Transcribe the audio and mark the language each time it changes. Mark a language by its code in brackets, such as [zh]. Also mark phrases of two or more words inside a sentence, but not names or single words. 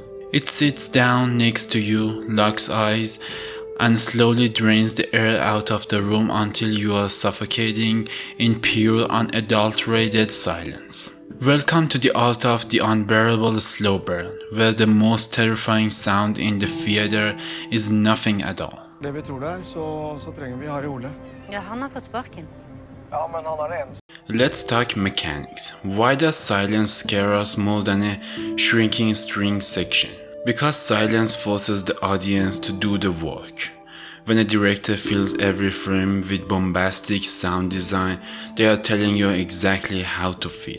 [en] It sits down next to you, locks eyes, and slowly drains the air out of the room until you are suffocating in pure, unadulterated silence. Welcome to the art of the unbearable slow burn, where the most terrifying sound in the theater is nothing at all. [no] Det vi tror det så trenger vi Harry Ole. Ja, han har fått sparken. Ja, men han har en. [en] Let's talk mechanics. Why does silence scare us more than a shrinking string section? Because silence forces the audience to do the work. When a director fills every frame with bombastic sound design, they are telling you exactly how to feel.